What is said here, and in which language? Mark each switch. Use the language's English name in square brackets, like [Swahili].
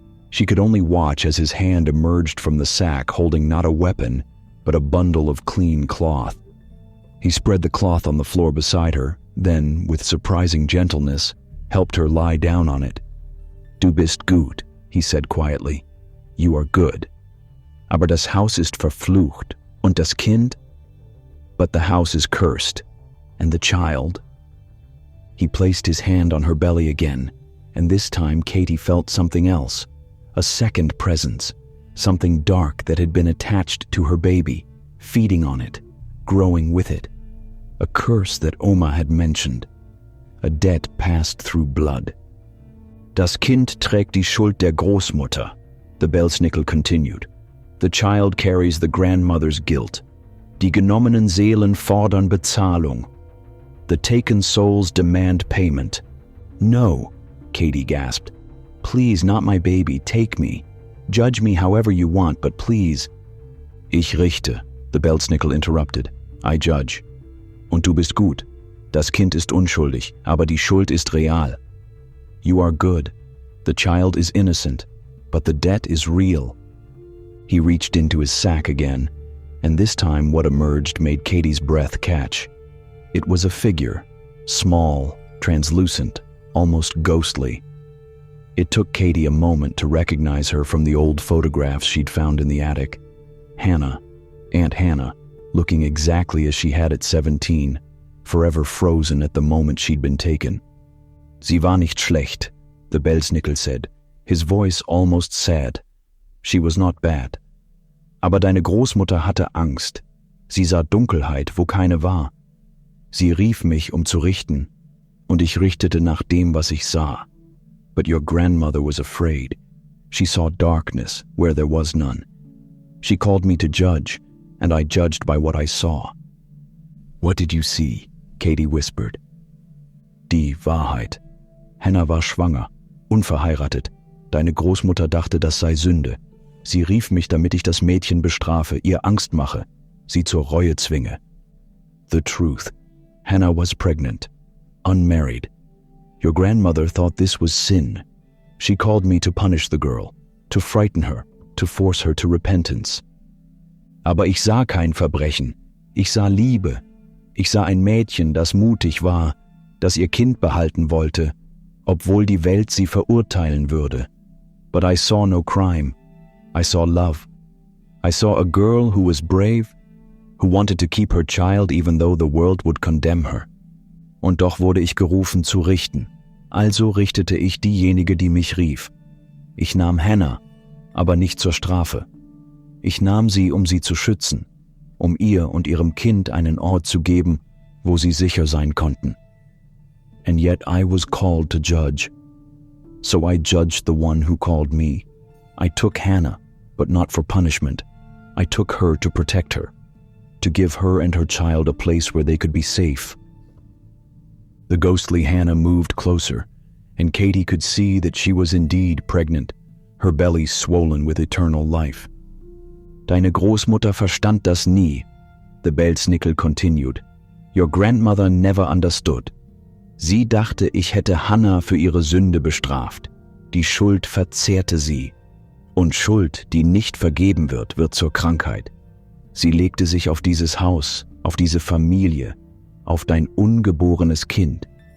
[English] She could only watch as his hand emerged from the sack holding not a weapon, but a bundle of clean cloth. He spread the cloth on the floor beside her, then, with surprising gentleness, helped her lie down on it. [German] "Du bist gut," [English] he said quietly. "You are good. [German] Aber das Haus ist verflucht, und das Kind? [English] But the house is cursed, and the child?" He placed his hand on her belly again, and this time Katie felt something else, a second presence, something dark that had been attached to her baby, feeding on it, growing with it. A curse that Oma had mentioned, a debt passed through blood. [German] "Das Kind trägt die Schuld der Großmutter," the Belsnickel continued. [English] "The child carries the grandmother's guilt. [German] Die genommenen Seelen fordern Bezahlung. [English] The taken souls demand payment." "No," Katie gasped. "Please, not my baby, take me. Judge me however you want, but please." [German] "Ich richte," [English] the Belsnickel interrupted. "I judge. [German] Und du bist gut. Das Kind ist unschuldig, aber die Schuld ist real. [English] You are good. The child is innocent, but the debt is real." He reached into his sack again, and this time what emerged made Katie's breath catch. It was a figure, small, translucent, almost ghostly. It took Katie a moment to recognize her from the old photographs she'd found in the attic. Hannah, Aunt Hannah, looking exactly as she had at 17, forever frozen at the moment she'd been taken. [German] "Sie war nicht schlecht," [English] the Belsnickel said, his voice almost sad. "She was not bad. [German] Aber deine Großmutter hatte Angst. Sie sah Dunkelheit, wo keine war. Sie rief mich, zu richten, und ich richtete nach dem, was ich sah. [English] But your grandmother was afraid. She saw darkness where there was none. She called me to judge, and I judged by what I saw." "What did you see?" Katie whispered. [German] "Die Wahrheit. Hannah war schwanger, unverheiratet. Deine Großmutter dachte, das sei Sünde. Sie rief mich, damit ich das Mädchen bestrafe, ihr Angst mache, sie zur Reue zwinge. [English] The truth. Hannah was pregnant, unmarried. Your grandmother thought this was sin. She called me to punish the girl, to frighten her, to force her to repentance. [German] Aber ich sah kein Verbrechen. Ich sah Liebe. Ich sah ein Mädchen, das mutig war, das ihr Kind behalten wollte, obwohl die Welt sie verurteilen würde. [English] But I saw no crime. I saw love. I saw a girl who was brave, who wanted to keep her child even though the world would condemn her. [German] Und doch wurde ich gerufen zu richten. Also richtete ich diejenige, die mich rief. Ich nahm Hannah, aber nicht zur Strafe. Ich nahm sie, sie zu schützen, ihr und ihrem Kind einen Ort zu geben, wo sie sicher sein konnten. [English] And yet I was called to judge. So I judged the one who called me. I took Hannah, but not for punishment. I took her to protect her, to give her and her child a place where they could be safe. The ghostly Hannah moved closer, and Katie could see that she was indeed pregnant, her belly swollen with eternal life. [German] Deine Großmutter verstand das nie, [English] the Belsnickel continued. Your grandmother never understood. [German] Sie dachte, ich hätte Hannah für ihre Sünde bestraft. Die Schuld verzehrte sie. Und Schuld, die nicht vergeben wird, wird zur Krankheit. Sie legte sich auf dieses Haus, auf diese Familie, auf dein ungeborenes Kind.